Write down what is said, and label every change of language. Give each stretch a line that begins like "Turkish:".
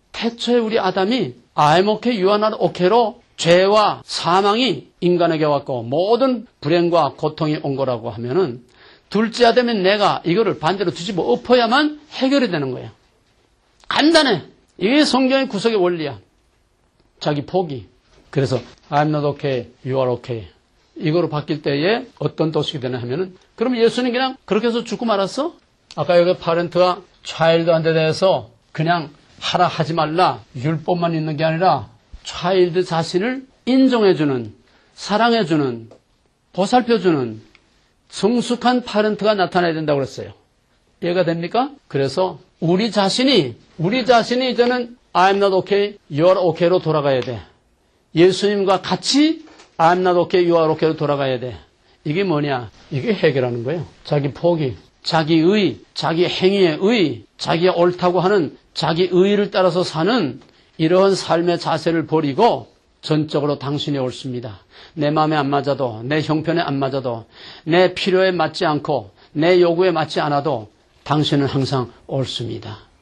Korean: 태초에 우리 아담이
English: I'm okay, you are not okay
Korean: 로 죄와 사망이 인간에게 왔고 모든 불행과 고통이 온 거라고 하면은 둘째 아담인 내가 이거를 반대로 뒤집어 엎어야만 해결이 되는 거예요. 간단해. 이게 성경의 구석의 원리야. 자기 포기. 그래서
English: I'm not okay, you are okay.
Korean: 이거로 바뀔 때에 어떤 도식이 되나 하면은 그럼 예수님 그냥 그렇게 해서 죽고 말았어? 아까 여기 파렌트와 차일드한테 대해서 그냥 하라 하지 말라 율법만 있는 게 아니라 차일드 자신을 인정해주는 사랑해주는 보살펴주는 성숙한 파렌트가 나타나야 된다고 그랬어요. 이해가 됩니까? 그래서 우리 자신이 이제는
English: I'm not okay, you are okay
Korean: 로 돌아가야 돼. 예수님과 같이
English: I'm not okay, you are okay로
Korean: 돌아가야 돼. 이게 뭐냐? 이게 해결하는 거예요. 자기 포기, 자기 의, 자기 행위의 의, 자기가 옳다고 하는 자기 의의를 따라서 사는 이러한 삶의 자세를 버리고 전적으로 당신이 옳습니다. 내 마음에 안 맞아도 내 형편에 안 맞아도 내 필요에 맞지 않고 내 요구에 맞지 않아도 당신은 항상 옳습니다.